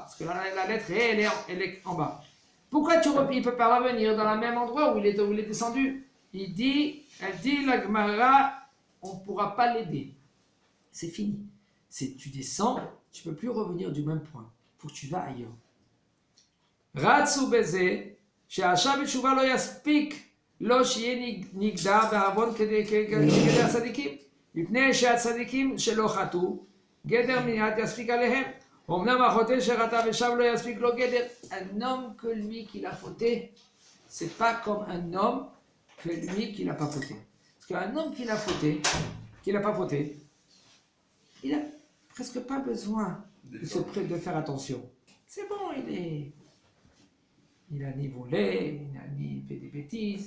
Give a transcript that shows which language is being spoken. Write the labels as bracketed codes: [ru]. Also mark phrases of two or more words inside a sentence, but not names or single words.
[fr] Parce que la lettre hé, elle est en bas. Pourquoi il ne peut pas revenir dans le même endroit où il est descendu? Elle dit, la Gemara, on ne pourra pas l'aider. C'est fini. Tu descends, tu ne peux plus revenir du même point. Il faut que tu vas ailleurs. [he] רצו בזה, שעכשיו תשובה לא יספיק. לא שיהיה נגדע בעוון כגדר הצדיקים, מפני שהצדיקים שלא חטאו, גדר מניעת יספיק עליהם. אמנם החוטא שחטא ושב לא יספיק לו גדר. [fr] Un homme que lui qui l'a fauté, c'est pas comme un homme que lui qui l'a pas fauté. Parce qu'un homme qui l'a pas fauté, il a presque pas besoin de faire attention. C'est bon, il a ni volé, il a ni fait des bêtises.